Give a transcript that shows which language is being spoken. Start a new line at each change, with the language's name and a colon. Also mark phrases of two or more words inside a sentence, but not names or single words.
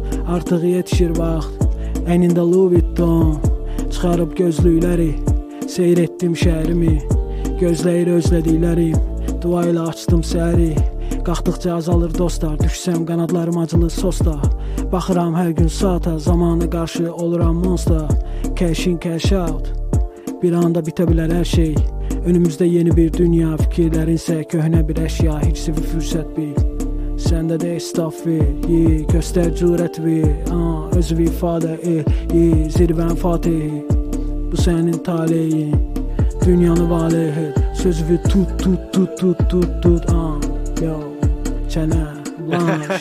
Azerbaijani: Artıq yetişir vaxt, əynində Louis Vuitton. Çıxarıb gözlükləri, seyr etdim şəhərimi. Gözləyir özlədiklərim, dua ilə açdım səhəri. Qalxdıqca azalır dostlar, düşsəm qanadlarım acılı sosda. Baxıram hər gün saata, zamana qarşı oluram monster.
English: Cash in, cash out,
Azerbaijani: bir anda bitə bilər hər şey. Önümüzdə yeni bir dünya, fikirlərinsə köhnə bir əşya. Heç bir fürsət bil, səndə də estaf ver, yeah. Göstər cürət ver, ah, özünü ifadə et, yeah. Zirvən fatihi, bu sənin taleyin. Dünyanı valeh et, sözünü tut, tut, tut, tut, tut, tut, ah, yo, çənə, blanş.